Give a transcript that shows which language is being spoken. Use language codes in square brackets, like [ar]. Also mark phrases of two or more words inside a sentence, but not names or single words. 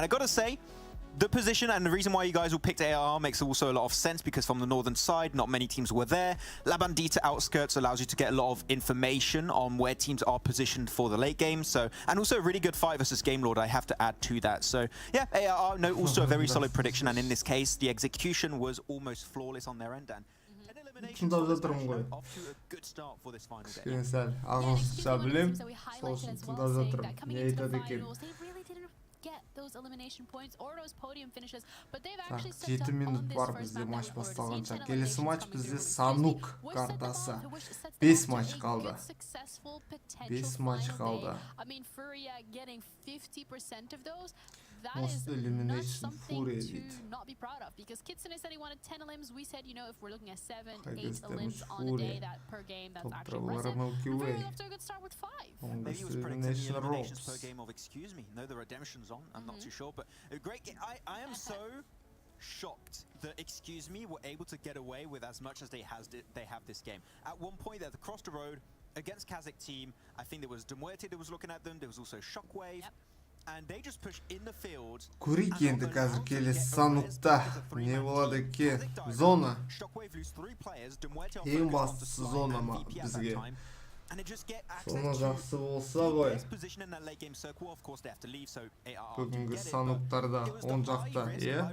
[en] And I got to say, the position and the reason why you guys all picked AR makes also a lot of sense, because from the northern side, not many teams were there. La Bandita outskirts allows you to get a lot of information on where teams are positioned for the late game. So, and also a really good fight versus Game Lord, I have to add to that. So, yeah, AR, no, also a very solid prediction. And in this case, the execution was almost flawless on their end. And [kk] тыңдап жатырмын ғой. Кішкене сәл ағылшынша білем, сол үшін тыңдап жатырмын. Не айтады екен? Так, 7 минут бар бізде матч басталғанша. Келесі матч бізде Санук картасы. 5 матч қалды. 5 матч қалды. [en] Most elimination Fury дейді. [kk] Топ-травлары Milky Way. [en] Longest elimination ropes. I'm not too sure, but a great game. I am so shocked that Excuse Me were able to get away with as much as they have this game. At one point, they're across the road against Kazakh team. I think there was Demuerte that was looking at them. There was also Shockwave. And they just push in the field. [kk] Көрейік енді қазір келесі Санукта не болады екен? Зона. Ең бастысы зона ма бізге? Соны жақсы болса ғой. Бүгінгі Сануктарда оң жақта, е?